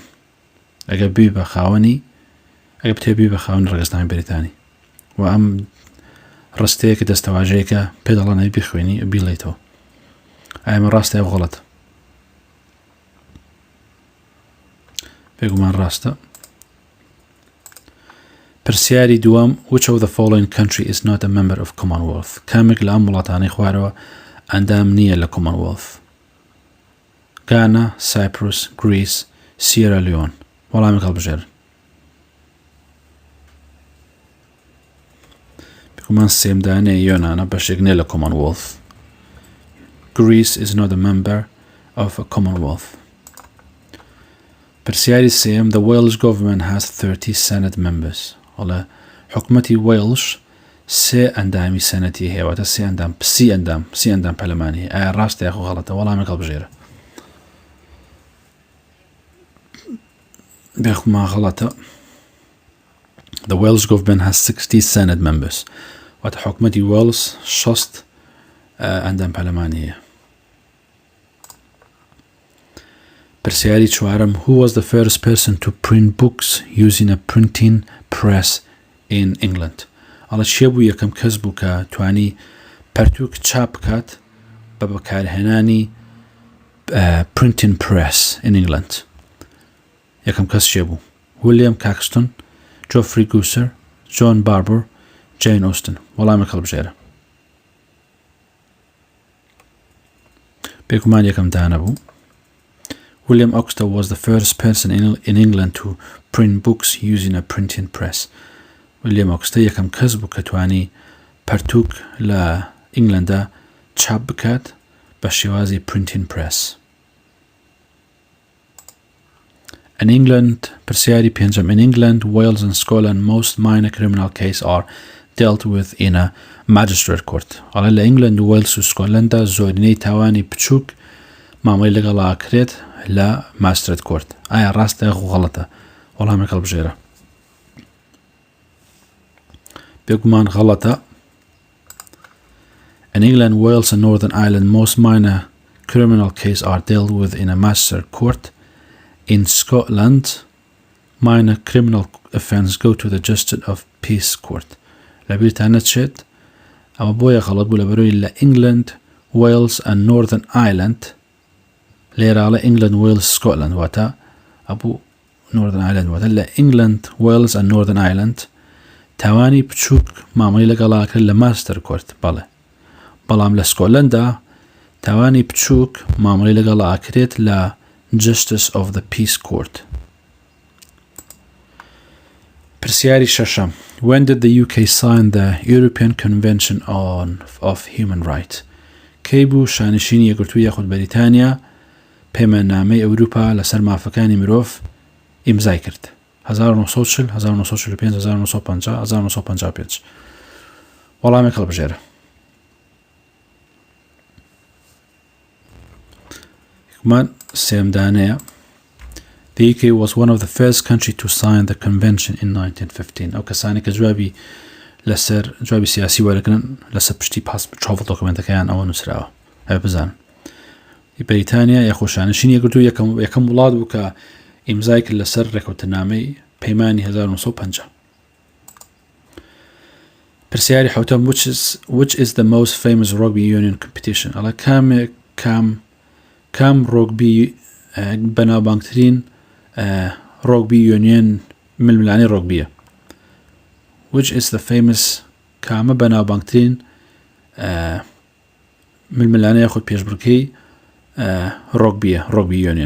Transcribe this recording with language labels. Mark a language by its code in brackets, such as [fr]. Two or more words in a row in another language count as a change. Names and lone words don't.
[ckb] ئەگەر بی بە خاوەنی ئەگە بتێبی بە خاوەنی ڕەگەزنامەی بەریتانی و ئەم ڕستەیەکە دەستەواژەیەکە پێ دەڵێنەوەی بخوێنی بیڵێیتەوە. ئەمە ڕاستە یا غەڵەتە؟ بێگومان ڕاستە. پرسیاری دووەم [en] which of the following country is not a member of Commonwealth؟ [ckb] کامێک لە ئەم وڵاتانەی خوارەوە ئەندام نییە لە Commonwealth. Ghana, Cyprus, Greece, Sierra Leone. وەڵامی هەڵبژێرن. بێگومان سێمدانەیە یۆنانە بەشێک نییە لە Commonwealth. [en] Greece is not a member of a Commonwealth. [ckb] پرسیاری سێم [en] the Welsh government has 30 Senate members. [ckb] وڵا حکومەتی وێڵش سێ ئەندامی سەنەتی هەیە، واتە سی ئەندام پەرلەمانی هەیە. ئایا ڕاستە یاخۆ غەڵەتە؟ وەڵامی هەڵبژێرە. بێخوما غەڵەتە. [en] The Welsh government has 60 Senate members. [ckb] واتە حکومەتی وێڵس 60 ئەندام پەرلەمانی هەیە. پرسیاری چوارم [en] who was the first person to print books using a printing press in England؟ [ckb] ئەڵە چێ بوو یەکەم کەس بوو کە توانی پەرتووک چاپ بکات بە بەکارهێنانی [en] printing press in England؟ [ckb] یەکەم کەس چێ بوو؟ ویلیام کاکستۆن، جۆفری گوسەر، جۆن باربەر، جین ئۆستن. وەڵامی هەڵبژێرە. بێگومان یەکەم دانە بوو. [en] William Oxter was the first person in England to print books using a printing press. [ckb] William Oxter یەکەم کەس بوو کە توانی پەرتووک لە ئینگلەندا چاپ بکات بە شێوازی [en] printing press. In England, [ckb] پرسیاری پێنجەم [en] in England, Wales and Scotland most minor criminal cases are dealt with in a magistrate court. [ckb] ئەڵە لە ئینگلند و وێلس و سکۆتلەندا زۆرینەی تاوانی بچووک مامەڵەی لەگەڵاکرێت لە ماسترێت کۆرت. ئایا ڕاستە یاخۆ غەڵەتە؟ وەڵامێک هەڵبژێرە. بێگومان غەڵەتە. [en] In England, Wales and Northern Ireland most minor criminal cases are dealt with in a magistrate court. In Scotland, minor criminal offence go to the Justice of Peace Court. [ckb] لە بریتانیا دەچێت. ئەمە بۆیە غەڵەت بوو لەبەرەوەی لە [en] England, Wales and Northern Ireland [ckb] لێراڵە England, Wales, Scotland واتە ئەبوو Northern Ireland واتە لە [en] England, Wales and Northern Ireland [ckb] تاوانی بچووک مامەڵەی لەگەڵاکرد لە ماستر کۆرت. بەڵێ بەڵام لە سکۆتلەندا تاوانی بچووک مامەڵەی لەگەڵاکرێت لە Justice of the Peace Court. پرسیاری شەشەم [en] when did the UK sign the European Convention of Human Rights؟ [ckb] کەی بوو شانشینی یەکگرتووی یاخود بەریتانیا پەیماننامەی ئەوروپا لەسەر مافەکانی مرۆڤ ئیمزای کرد؟ 1940 1945 1950 1955. وەڵامێک هەڵبژێرە. من سێمدانەیە. [en] The UK was one of the first countries to sign the convention in 1915. [ckb] ئەو کەسانی کە جوابی سیاسی وەرەگرن لەسەر پشتی travel دۆکومنتەکەیان ئەوە نووسراوە. هەیە بزانن. بەریتانیا یاخۆ شانشینی یەکگرتووی یەکەم وڵات بوو کە ئیمزای کرد لەسەر ڕێکەوتنامەی پەیمانی 1950. پرسیاری حوتەم [en] which is the most famous rugby union competition؟ [ckb] ئەڵە کام کام ڕۆگبی بەناوبانگترین ڕۆگبی یونیۆن ململانی ڕۆگبیە. [en] which is the famous [ckb] کامە بەناوبانگترین ململانەیە خۆ پێشبڕکەی ڕۆگبی یونیۆن.